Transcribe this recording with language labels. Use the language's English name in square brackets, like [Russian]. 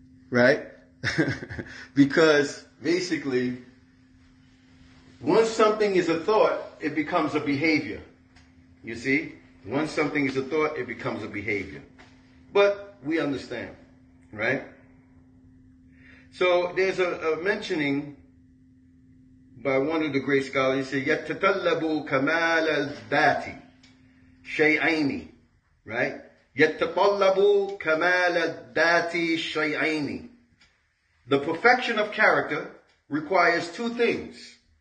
[English] Right? Because basically, once something is a thought, it becomes a behavior. You see? Once something is a thought, it becomes a behavior. But we understand, right? So there's a mentioning by one of the great scholars. He said, [Arabic] يَتَّطَلَّبُ كَمَالَ الذَّاتِ شَيْئَيْنِ, [English] right? [Arabic] يَتَّطَلَّبُ كَمَالَ الذَّاتِ شَيْئَيْنِ. [English] The perfection of character requires two things.